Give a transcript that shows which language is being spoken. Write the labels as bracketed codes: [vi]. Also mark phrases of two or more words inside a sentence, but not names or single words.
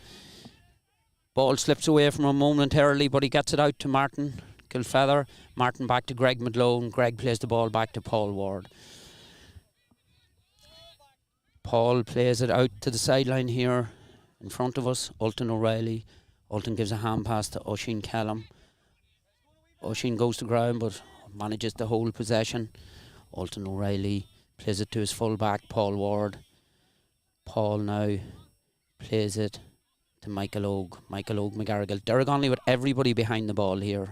[en] Ball slips away from him momentarily, but he gets it out to Martin Kilfeather. Martin back to Greg McGlone. Greg plays the ball back to Paul Ward. Paul plays it out to the sideline here in front of us. Ultan O'Reilly. Ultan gives a hand pass to Oisin Callum. Oisin goes to ground but manages to hold possession. Ultan O'Reilly plays it to his full back, Paul Ward. Paul now plays it to Michael Ogue. Michael Ogue McGarrigle. Derrygonnelly with everybody behind the ball here.